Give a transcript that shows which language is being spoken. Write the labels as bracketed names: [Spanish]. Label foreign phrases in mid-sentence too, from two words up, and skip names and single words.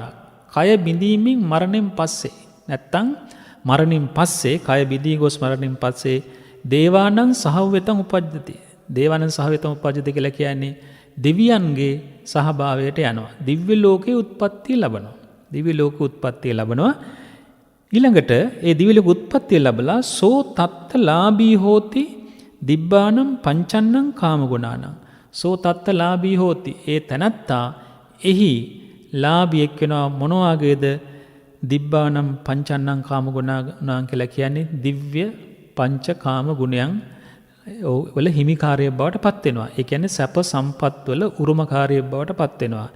[Sinhala] කය බිඳීමෙන් මරණයෙන් පස්සේ නැත්තම් මරණයෙන් පස්සේ කය බිඳී ගොස් මරණයෙන් පස්සේ [Pali] දේවානං සහවෙතං උපජ්ජති. දේවානං සහවෙතං උපජ්ජති [Sinhala] කියලා කියන්නේ දෙවියන්ගේ සහභාවයට යනවා. දිව්‍ය ලෝකේ උත්පත්තිය ලබනවා. දිව්‍ය ලෝක උත්පත්තිය ලබනවා. ඊළඟට ඒ දිව්‍ය ලෝක උත්පත්තිය ලැබලා [Pali] සෝ තත්තලාභී හෝති දිබ්බානම් පංචන්නං කාමගුණානං. සෝ තත්තලාභී හෝති. [Sinhala] ඒ තනත්තා එහි ලාභියෙක් වෙනවා. මොනවාගේද? [Pali] දිබ්බානම් පංචන්නං කාමගුණානං [Sinhala] කියලා කියන්නේ දිව්‍ය පංච කාම ගුණයන් වල හිමිකාරයෙක් බවට පත් වෙනවා. ඒ කියන්නේ සැප සම්පත් වල උරුමකාරයෙක් බවට පත් වෙනවා.